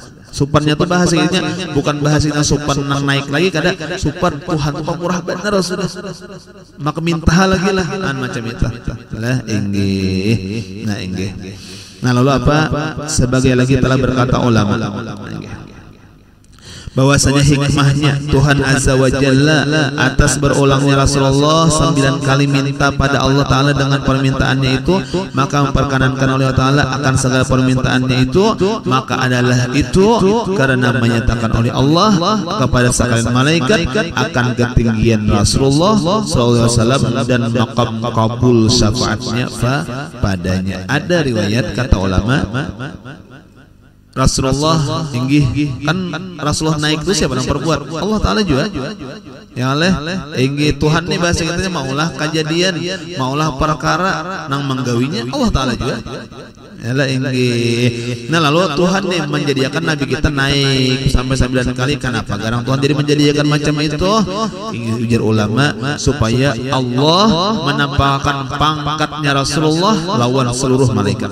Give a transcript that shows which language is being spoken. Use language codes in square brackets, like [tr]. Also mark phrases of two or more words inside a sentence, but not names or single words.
[bjn] Supannya tuh bahasanya bukan bahasanya supan naik lagi kada supan Tuhan tuh pemurah benar sudah maka minta lagi lah macam itu lah inggih. [id] Nah inggih. Nah lalu apa sebagai lagi telah berkata ulama bahwasanya hikmahnya Tuhan [ar] Azza wa [id] Jalla atas berulangnya Rasulullah 9 kali minta pada Allah Ta'ala dengan permintaannya itu, maka memperkenankan oleh Allah Ta'ala akan segala permintaannya itu, maka adalah itu karena menyatakan oleh Allah kepada sekalian malaikat akan ketinggian Rasulullah SAW dan maqam kabul syafaatnya padanya. Ada riwayat kata ulama Rasulullah tinggi kan Rasulullah naik itu siapa yang perbuat? [bjn] Allah Ta'ala juga ya oleh tinggi Tuhan nih bahasa kitanya maulah kejadian maulah perkara nang menggawinya Allah Ta'ala juga Yalah inggih. Nah lalu Tuhan nih menjadikan Nabi kita naik sampai 9 kali. Kenapa? Garang Tuhan jadi menjadikan macam itu. Ujar ulama supaya Allah menampakkan pangkatnya Rasulullah lawan seluruh malaikat.